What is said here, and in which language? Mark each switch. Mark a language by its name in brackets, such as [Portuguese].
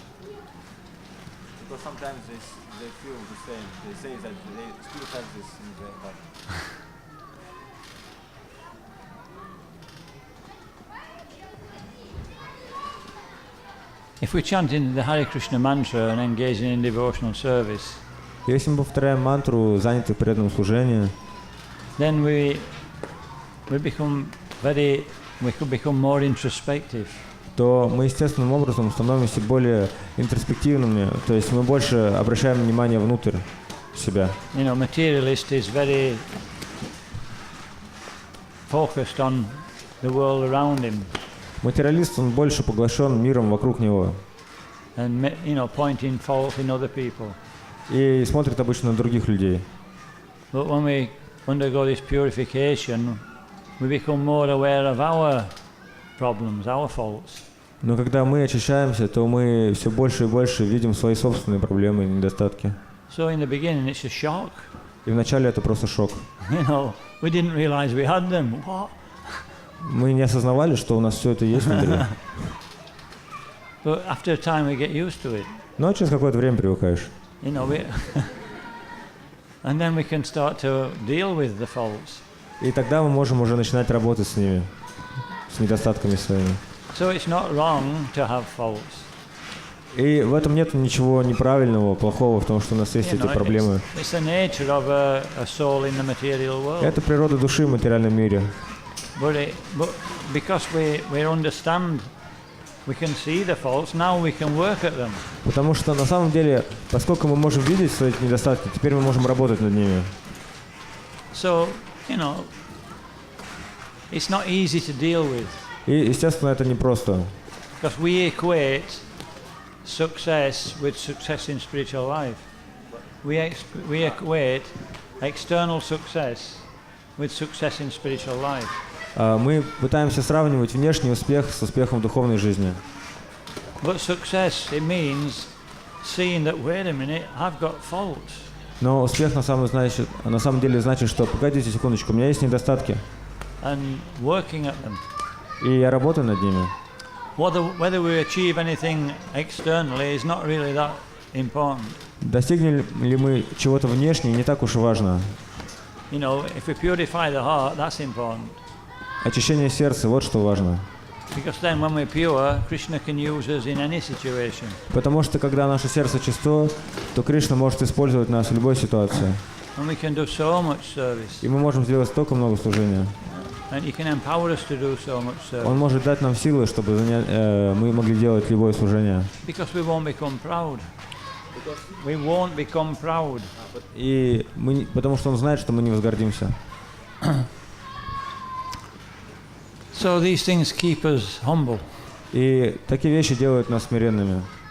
[English] Because sometimes they feel the same, they say that they still have this in their heart. If we're chanting the Hare Krishna mantra and engaging in devotional service, [Russian] Если мы повторяем мантру, заняты в преданном служении, [English] then we could become more introspective. [Russian] то мы естественным образом становимся более интроспективными, то есть мы больше обращаем внимание внутрь себя. [English] You know, materialist is very focused on the world around him. [Russian] Материалист, он больше поглощен миром вокруг него [English] And you know, pointing fault in other people. [Russian] и смотрит обычно на других людей. [English] But when we undergo this purification, we become more aware of our problems, our faults. [Russian] Но когда мы очищаемся, то мы все больше и больше видим свои собственные проблемы и недостатки. [English] So in the beginning, it's a shock. [Russian] И вначале это просто шок. [English] You know, we didn't realize we had them. What? [Russian] Мы не осознавали, что у нас все это есть внутри. [English] But after a time, we get used to it. [Russian] Но через какое-то время привыкаешь. [English] You know, and then we can start to deal with the faults. [Russian] И тогда мы можем уже начинать работать с ними, с недостатками своими. [English] So it's not wrong to have faults. [Russian] И в этом нет ничего неправильного, плохого в том, что у нас есть [English] You [Russian] эти [English] know, [Russian] проблемы. [English] it's the nature of a soul in the material world. [Russian] Это природа души в материальном мире. [English] But because we understand, we can see the faults, now we can work at them. [Russian] Потому что на самом деле, поскольку мы можем видеть свои недостатки, теперь мы можем работать над ними. [English] So, you know, it's not easy to deal with. [Russian] И, естественно, это непросто. [English] Because we equate success with success in spiritual life. We equate external success with success in spiritual life. [Russian] Мы пытаемся сравнивать внешний успех с успехом в духовной жизни. [English] But success, it means seeing that, wait a minute, I've got faults. [Russian] Но успех на самом деле значит, что погодите секундочку, у меня есть недостатки. [English] And working at them. [Russian] И я работаю над ними. [English] Whether we achieve anything externally is not really that important. [Russian] Достигнем ли мы чего-то внешне, не так уж и важно. [English] You know, if we purify the heart, that's important. [Russian] Очищение сердца, вот что важно. [English] Because then when we're pure, Krishna can use us in any situation. [Russian] Потому что когда наше сердце чисто, то Кришна может использовать нас в любой ситуации. [English] And we can do so much service. [Russian] И мы можем сделать столько много служения. [English] And he can empower us to do so much service. [Russian] Он может дать нам силы, чтобы мы могли делать любое служение. [English] Because we won't become proud. We won't become proud. [Russian] И потому что он знает, что мы не возгордимся. [English] So these things keep us humble. [Russian] И такие вещи делают нас смиренными.